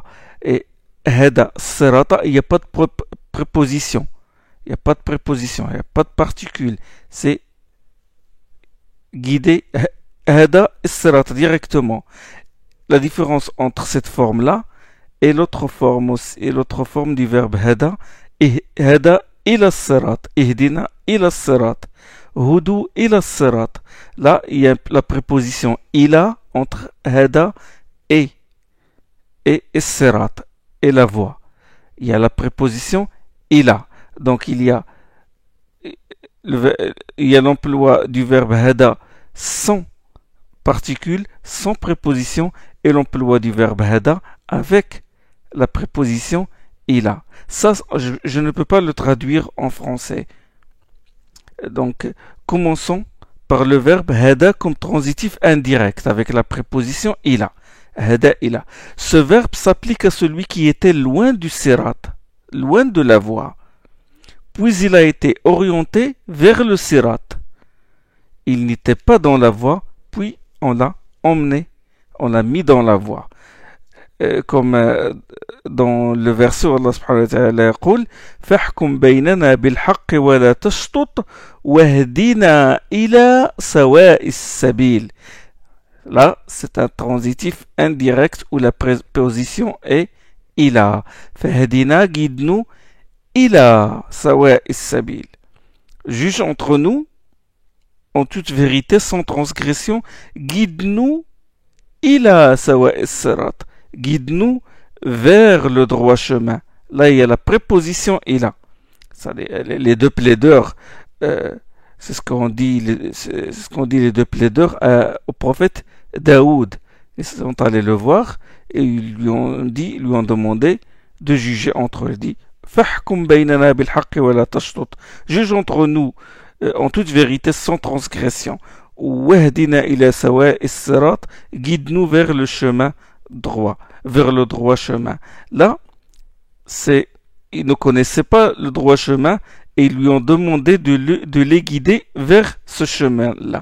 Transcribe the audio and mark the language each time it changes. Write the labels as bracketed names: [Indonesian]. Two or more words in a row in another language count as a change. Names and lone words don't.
[French] Et [Arabic] هدى صراطا, [French] il n'y a pas de préposition. Il n'y a pas de préposition, il n'y a pas de particule. C'est guider [Arabic] هدى صراطا [French] directement. La différence entre cette forme-là et l'autre forme aussi, et l'autre forme du verbe hada, [Arabic] هدى إلى صراط، اهدنا إلى صراط. هدوا إلى صراط. [French] Là, il y a la préposition ila entre hada et sirat et la voie. Il y a la préposition ila. Donc il y a l'emploi du verbe hada sans particule, sans préposition, et l'emploi du verbe hada avec la préposition ila. Ça, je ne peux pas le traduire en français. Donc, commençons par le verbe hada comme transitif indirect avec la préposition ila. [Arabic] هدى إلى. [French] Ce verbe s'applique à celui qui était loin du sirat, loin de la voie. Puis il a été orienté vers le sirat. Il n'était pas dans la voie, puis on l'a emmené, on l'a mis dans la voie. Comme dans le verset où [Arabic] الله سبحانه وتعالى يقول فاحكم بيننا بالحق ولا تشطط واهدنا إلى سواء السبيل. [French] Là, c'est un transitif indirect où la préposition est ila. [Arabic] فهدنا, guide-nous, إلى سواء السبيل. [French] Juge entre nous en toute vérité sans transgression, guide-nous [Arabic] إلى سواء الصراط. [French] Guide-nous vers le droit chemin. Là, il y a la préposition ila. Ça, les deux plaideurs, c'est ce qu'ont dit les deux plaideurs au prophète Daoud. Ils sont allés le voir et ils lui ont demandé de juger entre eux. [Arabic] Il dit فاحكم بيننا بالحق ولا تشطط. [French] Juge entre nous en toute vérité sans transgression. [Arabic] واهدنا إلى سواء الصراط, [French] guide-nous vers le chemin droit, vers le droit chemin. Là, ils ne connaissaient pas le droit chemin et ils lui ont demandé de les guider vers ce chemin-là.